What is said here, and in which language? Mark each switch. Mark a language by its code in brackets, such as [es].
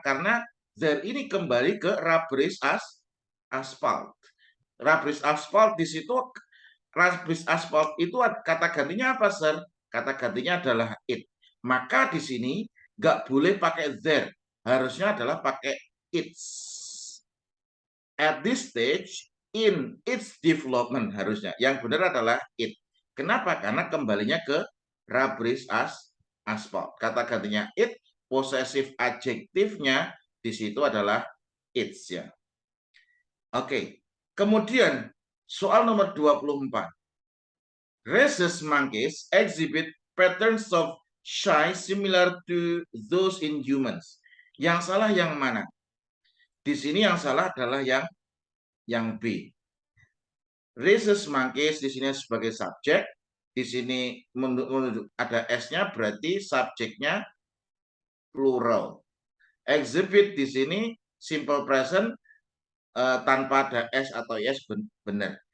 [id] Karena there ini kembali ke rubbish asphalt. Rubbish asphalt di situ, rubbish asphalt itu kata gantinya apa, Sir? Kata gantinya adalah it. Maka di sini nggak boleh pakai there. Harusnya adalah pakai it's. [en] At this stage in its development harusnya. [id] Yang benar adalah it. Kenapa? Karena kembalinya ke rubbish asphalt. Kata gantinya it, possessive adjektifnya di situ adalah its, ya. Oke. Kemudian soal nomor 24. [en] Rhesus monkeys exhibit patterns of shine similar to those in humans. [id] Yang salah yang mana? Di sini yang salah adalah yang B. Rhesus monkeys di sini sebagai subjek, di sini ada s-nya berarti subjeknya plural. Exhibit di sini simple present tanpa ada s atau yes benar.